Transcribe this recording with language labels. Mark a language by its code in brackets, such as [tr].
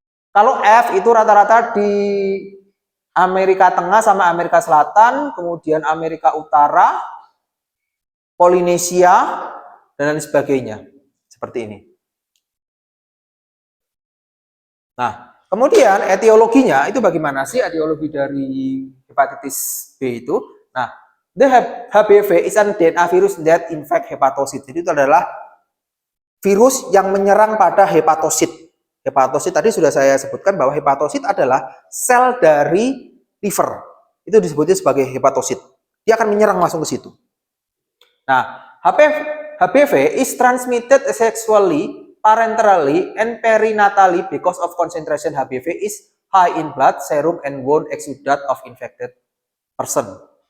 [id] Kalau F itu rata-rata di Amerika Tengah sama Amerika Selatan, kemudian Amerika Utara, Polinesia, dan lain sebagainya. Seperti ini. Nah, Kemudian etiologinya itu bagaimana sih etiologi dari hepatitis B itu? [en] Nah, HBV is an DNA virus that infect hepatosit. [id] Jadi itu adalah virus yang menyerang pada hepatosit. Hepatosit tadi sudah saya sebutkan bahwa hepatosit adalah sel dari liver. Itu disebutnya sebagai hepatosit. Dia akan menyerang langsung ke situ. [en] Nah, HBV is transmitted sexually, parenterally, and perinatally because of concentration HBV is high in blood, serum, and wound exudate of infected person.